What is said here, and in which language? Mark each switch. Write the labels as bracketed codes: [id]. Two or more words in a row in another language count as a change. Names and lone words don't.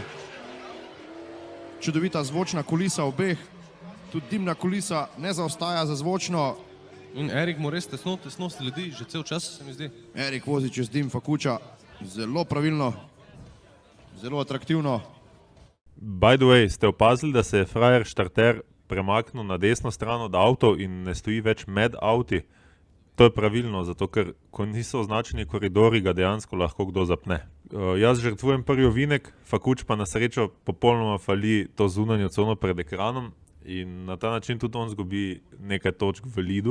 [sl] Čudovita zvočna kulisa obeh, tudi dimna kulisa ne zaostaja za zvočno. In Erik mu res tesno sledi, že cel čas se mi zdi. Erik vozi čez dim Fakuča, zelo pravilno, zelo atraktivno. [en] By the way, [sl] ste opazili, da se je frajer štarter premaknil na desno stran od avtov in ne stoji več med avti? To je pravilno, zato ker ko niso označeni koridori, ga dejansko lahko kdo zapne. Jaz žrtvujem prvi ovinek, Fakuč pa na srečo popolnoma fali to zunanjo cono pred ekranom in na ta način tudi on zgubi nekaj točk v lidu.